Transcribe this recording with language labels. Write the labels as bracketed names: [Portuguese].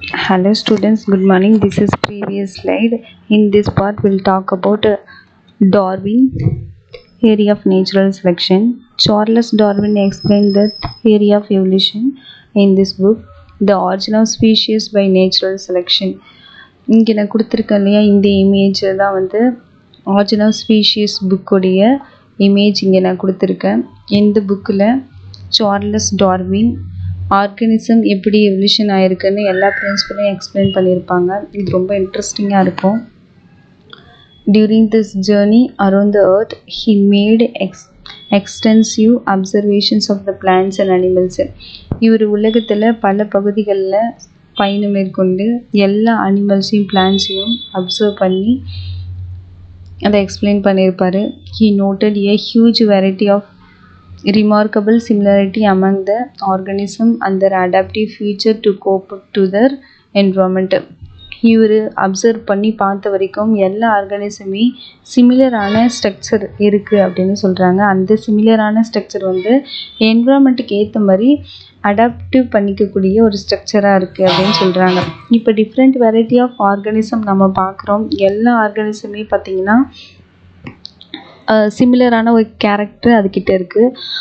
[English] Hello students, good morning. This is previous slide. In this part we'll talk about Darwin theory of natural selection. Charles Darwin explained the theory of evolution in this book, The Origin of Species by Natural Selection. [Tamil] இங்கே நான் கொடுத்துருக்கேன் இல்லையா, இந்த image தான் வந்து origin of species புக்குடைய image இங்கே நான் கொடுத்துருக்கேன். இந்த புக்கில் சார்லஸ் டார்வின் ஆர்கனிசம் எப்படி எவல்யூஷன் ஆகிருக்குன்னு எல்லா பிரின்சிபலையும் எக்ஸ்பிளைன் பண்ணியிருப்பாங்க. இது ரொம்ப இன்ட்ரெஸ்டிங்காக இருக்கும். [English] During this journey around the earth, he made extensive observations of the plants and animals. [Tamil] இவர் உலகத்தில் பல பகுதிகளில் பயணம் மேற்கொண்டு எல்லா அனிமல்ஸையும் பிளான்ட்ஸையும் அப்சர்வ் பண்ணி அதை எக்ஸ்பிளைன் பண்ணியிருப்பார். [English] He noted a huge variety of remarkable similarity among the organism and their adaptive feature to cope to their environment. [Tamil] இவர் அப்சர்வ் பண்ணி பார்த்த வரைக்கும் எல்லா ஆர்கானிசமே சிமிலரான ஸ்ட்ரக்சர் இருக்குது அப்படின்னு சொல்கிறாங்க. அந்த சிமிலரான ஸ்ட்ரக்சர் வந்து என்விரான்மெண்ட்டுக்கு ஏற்ற மாதிரி அடாப்டிவ் பண்ணிக்கக்கூடிய ஒரு ஸ்ட்ரக்சராக இருக்குது அப்படின்னு சொல்கிறாங்க. இப்போ டிஃப்ரெண்ட் வெரைட்டி ஆஃப் ஆர்கானிசம் நம்ம பார்க்குறோம். எல்லா ஆர்கானிசமே பார்த்திங்கன்னா சிமிலரான ஒரு கேரக்டர் அதுக்கிட்ட இருக்குது.